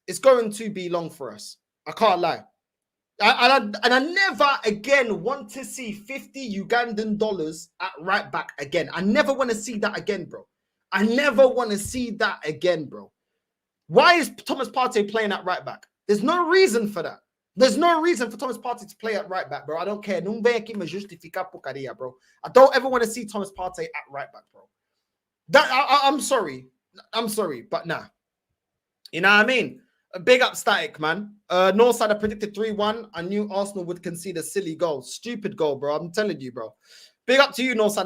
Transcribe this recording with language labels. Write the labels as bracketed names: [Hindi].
[English] It's going to be long for us. I can't lie. And I never again want to see 50 Ugandan dollars at right back again. I never want to see that again, bro. I never want to see that again, bro. Why is Thomas Partey playing at right back? There's no reason for that. There's no reason for Thomas Partey to play at right back, bro. I don't care. [Portuguese] Não vem aqui me justificar porcaria, bro. [English] I don't ever want to see Thomas Partey at right back, bro. I'm sorry. I'm sorry, but nah. You know what I mean? Big up Static, man. Northside, I predicted 3-1. I knew Arsenal would concede a silly goal. Stupid goal, bro. I'm telling you, bro. Big up to you, Northside.